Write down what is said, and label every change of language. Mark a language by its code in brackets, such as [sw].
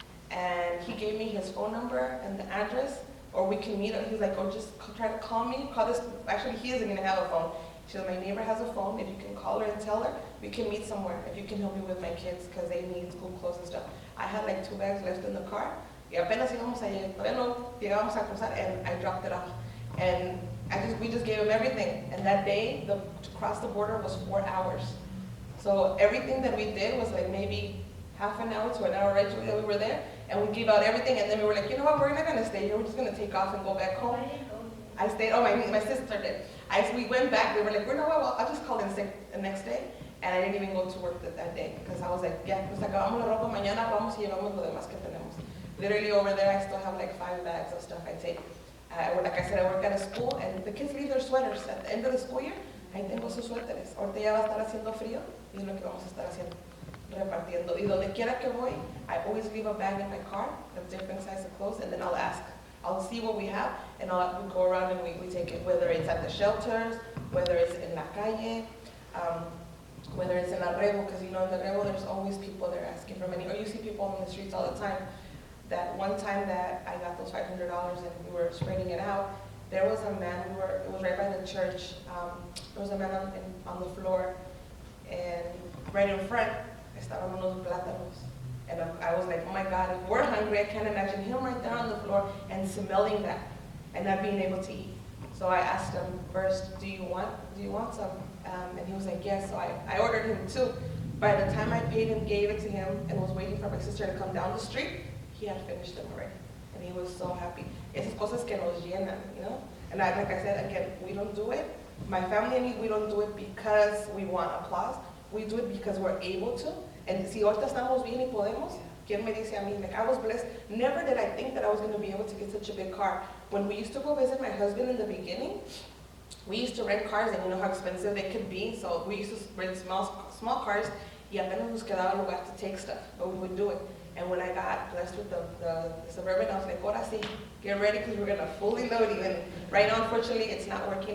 [en] And he gave me his phone number and the address, or we can meet up. He's like, oh, just try to call me. Call this. Actually, he isn't gonna have a phone. She said, my neighbor has a phone. If you can call her and tell her, we can meet somewhere. If you can help me with my kids, because they need school clothes and stuff. I had like 2 bags left in the car. [es] Y apenas íbamos a llegar, todavía no llegábamos a cruzar, [en] and I dropped it off. And we just gave him everything. And that day, to cross the border was 4 hours. So everything that we did was like maybe half an hour to an hour right that we were there. And we gave out everything, and then we were like, you know what, we're not gonna stay here. We're just gonna take off and go back home. I stayed, my sister did. We went back, we were like, you know what, well, I'll just call in sick the next day. And I didn't even go to work that day, because I was like, yeah, [es] pues acabamos la ropa, mañana vamos y llevamos lo demás que tenemos. [en] Literally over there, I still have like 5 bags of stuff I take. Like I said, I work at a school, and the kids leave their sweaters. At the end of the school year, [es] ahí tengo sus suéteres. Ahorita ya va a estar haciendo frío, y es lo que vamos a estar haciendo, repartiendo. Y donde quiera que voy, [en] I always leave a bag in my car of different sizes of clothes, and then I'll see what we have, and we go around and we take it, whether it's at the shelters, whether it's in [es] la calle, [en] whether it's in Arrebo, because you know in Arrebo there's always people there asking for money, or you see people on the streets all the time. That one time that I got those $500 and we were spreading it out, there was a man, it was right by the church, there was a man on the floor, and right in front, [es] estaban unos plátanos. [en] And I was like, oh my God, if we're hungry, I can't imagine him right there on the floor and smelling that and not being able to eat. So I asked him first, do you want some? And he was like, yes, so I ordered him 2. By the time I paid him, gave it to him, and was waiting for my sister to come down the street, he had finished them already, and he was so happy. [es] Esas cosas que nos llenan, [en] you know? [es] And like I said, again, we don't do it. [en] My family and me, we don't do it because we want applause. We do it because we're able to. [es] And si ahorita estamos bien y podemos, ¿quién me dice a mí? [en] Like, I was blessed. Never did I think that I was going to be able to get such a big car. When we used to go visit my husband in the beginning, we used to rent cars, and you know how expensive they could be. So we used to rent small cars, [es] y apenas nos quedaba lugar [en] to take stuff, but we would do it. And when I got blessed with the Suburban, I was like, [es] ahora sí, [en] get ready, because we're going to fully load you. And right now, unfortunately, it's not working.